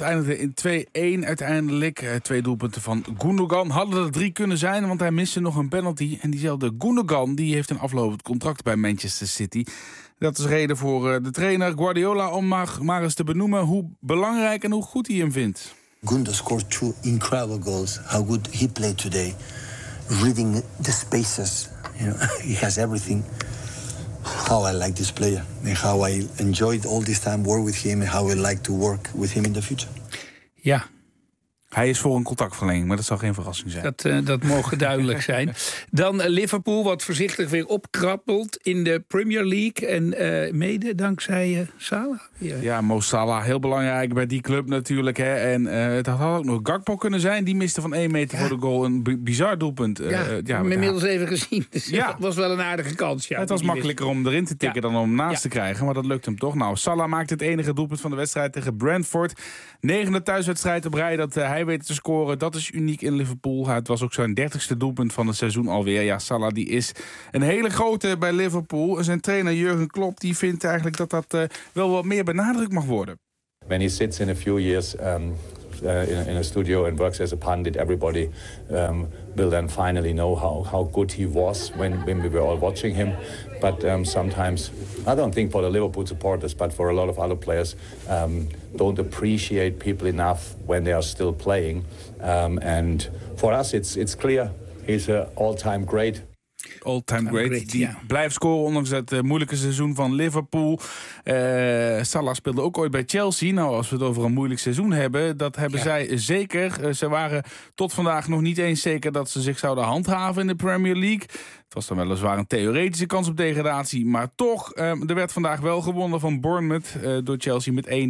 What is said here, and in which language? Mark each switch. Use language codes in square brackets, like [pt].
[nl] Eindigde in 2-1 uiteindelijk. Twee doelpunten van Gundogan. Hadden er 3 kunnen zijn, want hij miste nog een penalty. En diezelfde Gundogan die heeft een aflopend contract bij Manchester City. Dat is reden voor de trainer Guardiola om maar eens te benoemen hoe belangrijk en hoe goed hij hem vindt. [en] Gundogan scored 2 incredible goals. How good he played today. Reading the spaces, you know, he has everything. How I like this player and how I enjoyed all this time work with him and how I like to work with him in the future. [nl] Ja. Hij is voor een contactverlenging, maar dat zal geen verrassing zijn. Dat mogen duidelijk zijn. Dan Liverpool, wat voorzichtig weer opkrabbelt in de Premier League. En mede dankzij Salah. Ja, Mo Salah, heel belangrijk bij die club natuurlijk. Hè. En het had ook nog Gakpo kunnen zijn. Die miste van 1 meter voor de goal. Een bizar doelpunt. Inmiddels even gezien. Dus ja. Het was wel een aardige kans. Ja, het was makkelijker om erin te tikken dan om hem naast te krijgen. Maar dat lukt hem toch. Nou, Salah maakt het enige doelpunt van de wedstrijd tegen Brentford. 9e thuiswedstrijd op rij dat hij weet te scoren. Dat is uniek in Liverpool. Het was ook zijn 30e doelpunt van het seizoen alweer. Ja, Salah die is een hele grote bij Liverpool. Zijn trainer Jurgen Klopp die vindt eigenlijk dat wel wat meer benadrukt mag worden. [en] When he sits in a few years in a studio and works as a pundit, everybody will then finally know how good he was when we were all watching him. But sometimes, I don't think for the Liverpool supporters, but for a lot of other players, don't appreciate people enough when they are still playing. And for us, it's clear he's an all-time great. All-time great. [nl] Blijft scoren ondanks het moeilijke seizoen van Liverpool. Salah speelde ook ooit bij Chelsea. Nou, als we het over een moeilijk seizoen hebben, dat hebben zij zeker. Ze waren tot vandaag nog niet eens zeker dat ze zich zouden handhaven in de Premier League. Het was dan weliswaar een theoretische kans op degradatie. Maar toch, er werd vandaag wel gewonnen van Bournemouth door Chelsea met 1-3.